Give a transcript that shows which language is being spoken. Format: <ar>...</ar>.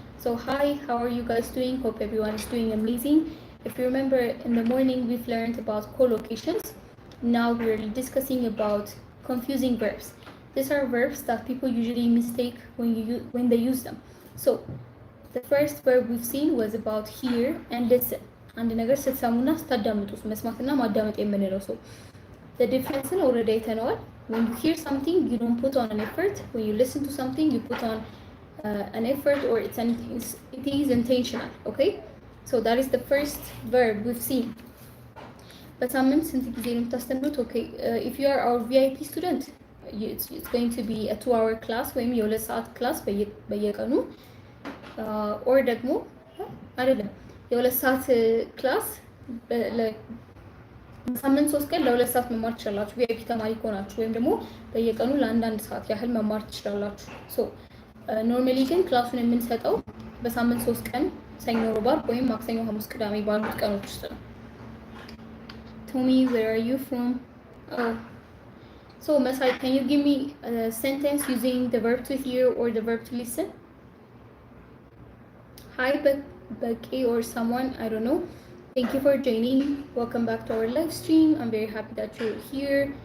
<en>So hi, how are you guys doing? Hope everyone is doing amazing. If you remember, in the morning we've learned about collocations. Now we're discussing about confusing verbs. These are verbs that people usually mistake when they use them. So the first verb we've seen was about hear and listen.</en> <am>አንድ ነገር ስትሰሙና ስታዳምጡ መስማትና ማዳመጥ የምንለው።</am> <en>So the difference in already</en> <am>አይተነዋል.</am> <en>When you hear something, you don't put on an effort. When you listen to something, you put on an effort, or it is intentional. Okay, so that is the first verb we've seen.</en> <am>በሳምንት ስንት ጊዜ ነው የምታስተምሩት?</am> <en>Okay, if you are our VIP student, it's going to be a 2-hour class</en> <am>ወይም የ2 ሰዓት ክላስ በየቀኑ</am> <en>or</en> <am>ደግሞ አይደለም የ2 ሰዓት ክላስ በሳምንት 3 ቀን ለ2 ሰዓት መማር ትችላላችሁ። VIP ተማሪ ከሆናችሁ ወይም ደግሞ በየቀኑ ለ1 ሰዓት ያህል መማር ትችላላችሁ። ሶ ኖርማሊ ግን ክላሱን የምንሰጠው በሳምንት 3 ቀን ሰኞ፣ ሮብ፣ አርብ ወይም ማክሰኞ፣ ሐሙስ፣ ቅዳሜ ባሉት ቀኖች ውስጥ ነው።</am> <en>Tommy, where are you from? Oh. So, Masai, can you give me a sentence using the verb to hear or the verb to listen? Hi, Becky or someone, I don't know. Thank you for joining. Welcome back to our live stream. I'm very happy that you're here.</en>